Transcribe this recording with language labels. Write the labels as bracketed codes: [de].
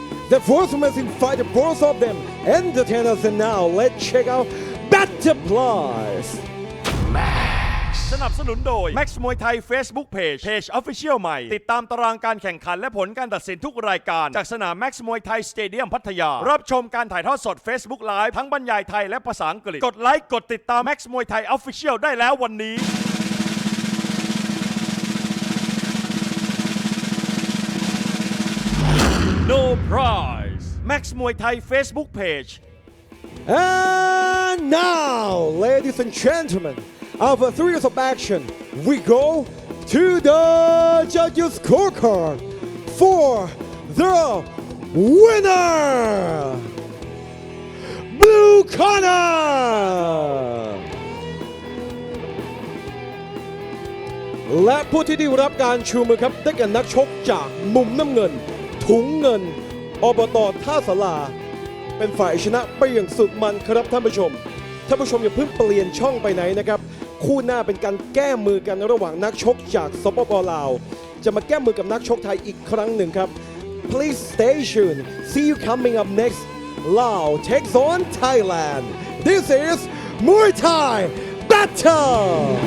[en] The fourth amazing fighter, both of them entertainers, and now let's check out Butterflies. [th] สนับสนุนโดย Max Muay Thai Facebook Page Official ใหม่ติดตามตารางการแข่งขันและผลการตัดสินทุกรายการจากสนาม Max Muay Thai Stadium พัทยารับชมการถ่ายทอดสด Facebook Live ทั้งบรรยายไทยและภาษาอังกฤษกดไลค์กดติดตาม Max Muay Thai Official ได้แล้ววันนี้ No prize Max Muay Thai Facebook Page [en] And And now, ladies and gentlemen, after 3 years of action, we go to the judges' scorecard for the winner, Blue Corner! [th] และผู้ที่ได้รับการชูมือครับได้แก่นักชกจากมุมน้ำเงิน ถุงเงินอบต. ท่าสลาเป็นฝ่ายชนะไปอย่างสุดมันครับท่านผู้ชมอย่าเพิ่งเปลี่ยนช่องไปไหนนะครับคู่หน้าเป็นการแก้มือกันระหว่างนักชกจากสปป. ลาวจะมาแก้มือกับนักชกไทยอีกครั้งหนึ่งครับ [en] Please stay tuned. See you coming up next. Lao takes on Thailand. This is Muay Thai Battle.